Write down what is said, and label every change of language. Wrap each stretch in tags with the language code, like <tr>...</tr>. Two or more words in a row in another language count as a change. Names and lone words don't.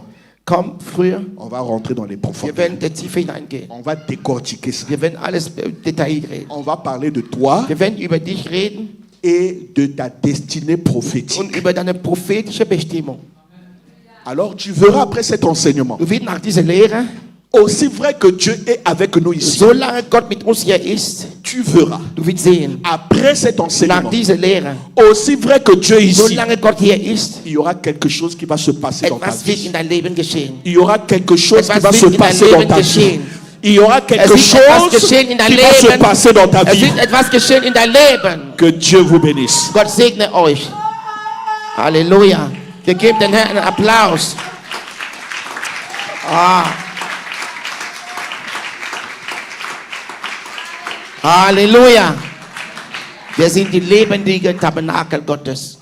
<de>Komm früher.</de> <fr>On va rentrer dans les</fr> <de>Wir</de> <fr>profondeurs.</fr> <de>werden der Tiefe hineingehen.</de> <fr>On va décortiquer ça.</fr> <de>Wir werden alles detailliert reden.</de> <fr>On va parler de toi</fr> <de>Wir werden über dich reden</de> <fr>et de ta destinée prophétique.</fr> <de>und über deine prophetische Bestimmung.</de> <fr>Alors tu verras après cet enseignement,</fr> <de>Du wirst nach dieser Lehre,</de> <fr>aussi vrai que Dieu est avec nous ici,</fr> <de>solange Gott mit uns hier ist,</de> <fr>tu verras</fr> <de>du wirst sehen,</de> <fr>après cet</fr> <de>nach</de> <fr>enseignement,</fr> <de>dieser Lehre,</de> <fr>aussi vrai que Dieu est ici,</fr> <de>solange Gott hier ist,</de> <fr>il y aura quelque chose qui va se passer dans ta</fr> <de>etwas wird</de> <fr>vie.</fr> <de>in dein Leben geschehen.</de> <fr>Il y aura quelque chose qui</fr> <de>Etwas</de> <fr>va</fr> <de>wird</de> <fr>se</fr> <de>in dein</de> <fr>passer dans</fr> <de>Leben</de> <fr>ta vie.</fr> <de>geschehen.</de> <fr>Il y aura</fr> <de>Es</de> <fr>quelque</fr> <de>wird etwas</de> <fr>chose</fr> <de>geschehen in dein</de> <fr>qui va se</fr> <de>Leben.</de> <fr>passer dans ta</fr> <de>Es</de> <fr>vie.</fr> <de>wird etwas geschehen in dein Leben.</de> <fr>Que Dieu vous bénisse.</fr> <de>Gott segne euch. Halleluja. Wir geben den Herrn einen Applaus. Halleluja. Wir sind die lebendige Tabernakel Gottes.</de>